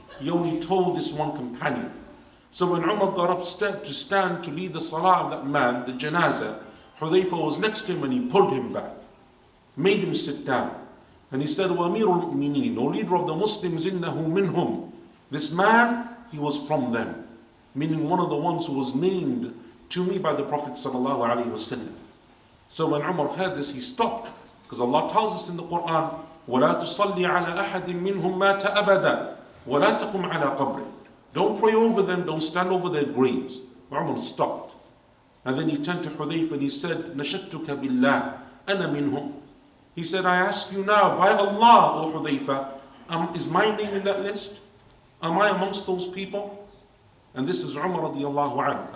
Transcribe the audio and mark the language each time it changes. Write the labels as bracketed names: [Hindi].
[English] He only told this one companion. So when Umar got up to stand to lead the salah of that man, the janazah, Hudhayfa was next to him and he pulled him back, made him sit down. And he said, [Arabic] وَأَمِيرُ الْمُؤْمِنِينَ, [English] O leader of the Muslims, [Arabic] إِنَّهُ مِنْهُمْ. [English] This man, he was from them. Meaning one of the ones who was named to me by the Prophet ﷺ. So when Umar heard this, he stopped. Because Allah tells us in the Quran, [Arabic] وَلَا تُصَلِّ عَلَىٰ أَحَدٍ مِّنْهُمْ مَاتَ أَبَدًا وَلَا تَقُمْ عَلَىٰ قَبْرٍ. [English] Don't pray over them, don't stand over their graves. Umar stopped. And then he turned to Hudhayfa and he said, [Arabic] نَشَدْتُكَ بِاللَّهِ أَنَا مِنْهُمْ. [English] He said, I ask you now, by Allah, O Hudhayfa, is my name in that list? Am I amongst those people? And this is Umar radiallahu anhu.